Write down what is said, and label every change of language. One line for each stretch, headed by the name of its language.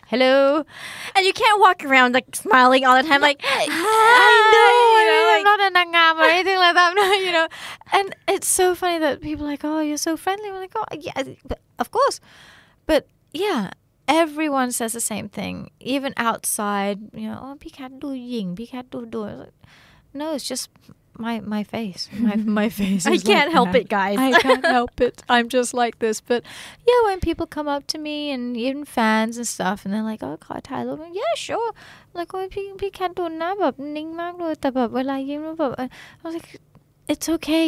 English: Hello. And you can't walk around like smiling all the time like I know. I'm not a nangam or anything like that. No, And it's so funny that people are like, oh, you're so friendly. I'm like, oh, yeah, of course. But yeah, everyone says the same thing. Even outside, oh,
Thai: พี่แคทดูหญิง พี่แคทดูดุ
English: No, it's just my face. My face. I can't help it, guys. I can't help it. I'm just like this. But yeah, when people come up to me and even fans and stuff, and they're like, oh,
Thai: ขอถ่ายรูป
English: yeah, sure. Like, oh,
Thai: พี่แคทดูหน้าแบบนิ่งมากเลยแต่แบบเวลายิ้มแล้วแบบ
English: I was like, it's okay.